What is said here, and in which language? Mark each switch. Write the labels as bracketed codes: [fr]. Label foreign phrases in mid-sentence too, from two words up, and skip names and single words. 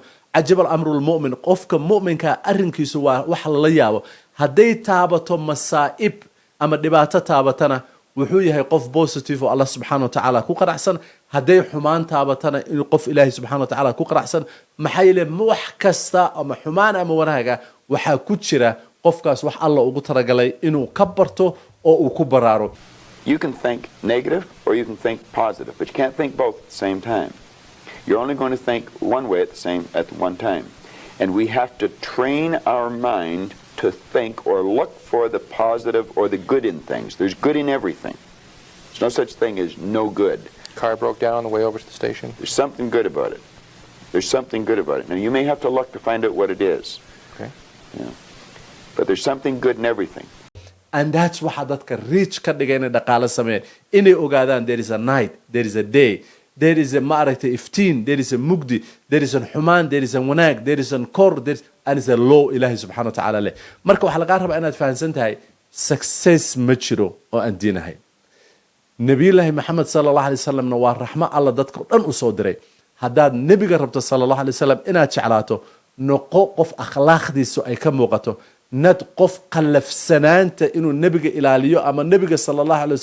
[ar] عجبًا لأمر المؤمن [so] qofka mu'minka arrinkiisu waa wax la yaabo hadday taabato masaa'ib ama dhibaato taabatana wuxuu yahay qof positive oo Allah [ar] سبحانه وتعالى [so] ku qanacsan hadday xumaan taabatana in qof ilaahay [ar] سبحانه وتعالى [so] ku qanacsan maxay leeyahay wax kasta ama xumaan ama wanaaga waxa ku jira qofkaas wax Allah ugu talagalay inuu ka barto oo uu ku baraaro. [en] You can think negative or you can think positive, but you can't think both at the same time. You're only going to think one way at one time. And we have to train our mind to think or look for the positive or the good in things. There's good in everything. There's no such thing as no good. Car broke down on the way over to the station. There's something good about it. There's something good about it. Now, you may have to look to find out what it is. Okay. Yeah. But there's something good in everything. And that's [so] waxa dadka reach ka dhigayna dhaqaale sameeyay inay ogaadaan [en] there is a night, there is a day, there is a [so] maaragtay iftiin, [en] there is a mugdi, there is a xumaan, there is a wanaag, there is a kor, and is a [so] low ilaahay [ar] سبحانه وتعالى [so] leh marka waxa laga rabaa inaad fahansan tahay success ma jiro oo aan diinahay nabiyullaahi maxamed [ar] صلى الله عليه وسلم [so] waa raxmo alla dadka dhan u soo diray haddaad nebiga rabto [ar] صلى الله عليه وسلم [so] inaad jeclaato noqo qof akhlaaqdiisu ay ka muuqato nad qof qalafsanaanta inuu nebiga ilaaliyo ama nebiga [ar] صلى الله عليه